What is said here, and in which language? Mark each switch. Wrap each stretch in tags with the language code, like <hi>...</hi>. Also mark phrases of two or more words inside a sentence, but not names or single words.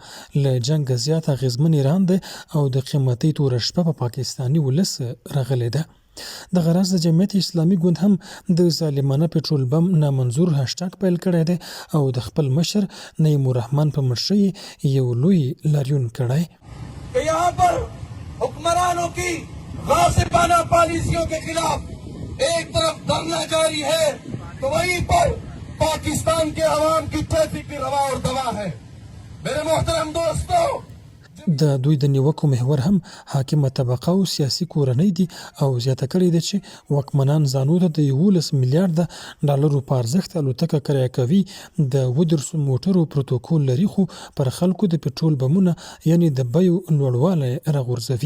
<ps>له جنګه زیات اغېزمن ایران دی او د قیمتۍ توره شپه په پاکستاني ولس راغلې ده. دغه راز د جمعیت اسلامي ګوند هم د ظالمانه پټرول بم نامنظور هشټاګ پیل کړی دی او د خپل مشر نعیم الرحمن په مشرۍ یو لوی لاریون کړی.</ps> <ur>کہ یہاں پر حکمرانوں کی غاصبانہ پالیسیوں کے خلاف ایک طرف دھرنا جاری ہے تو وہیں پر پاکستان کے عوام کی ٹریفک کی روا اور دوا ہے. میرے محترم دوستو،</ur> <ps>د دوی د نیوکو محور هم حاکمه طبقه او سیاسي کورنۍ دي او زیاته کړې ده چې واکمنان ځانو ته د 11 میلیارډ ډالرو په ارزښت الوتکه کرایه کوي، د 10 موټرو پروتوکول لري، خو پر خلکو د پټرول بمونه یعنې د بیو لوړوالی راغورځوي.</ps>